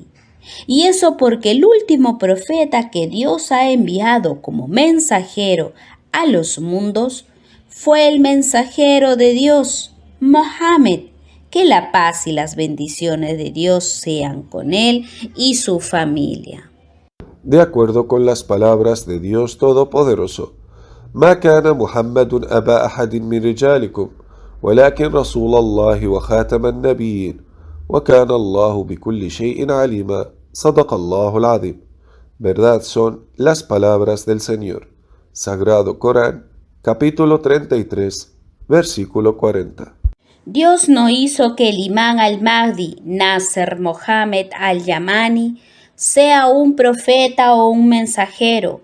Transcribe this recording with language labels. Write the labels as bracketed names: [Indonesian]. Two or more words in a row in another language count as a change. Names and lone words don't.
[Spanish] Y eso porque el último profeta que Dios ha enviado como mensajero a los mundos fue el mensajero de Dios, Mohammed, que la paz y las bendiciones de Dios sean con él y su familia. De acuerdo con las palabras de Dios Todopoderoso, [Arabic] ما كان محمد أبا أحد من رجالكم ولكن رسول الله وخاتم النبيين وكان الله بكل شيء عليما. صدق الله العظيم. [Spanish] Verdad son las palabras del Señor. Sagrado Corán, capítulo 33, versículo 40. Dios no hizo que el Imán al-Mahdi, Nasser Mohammed al-Yamani, sea un profeta o un mensajero.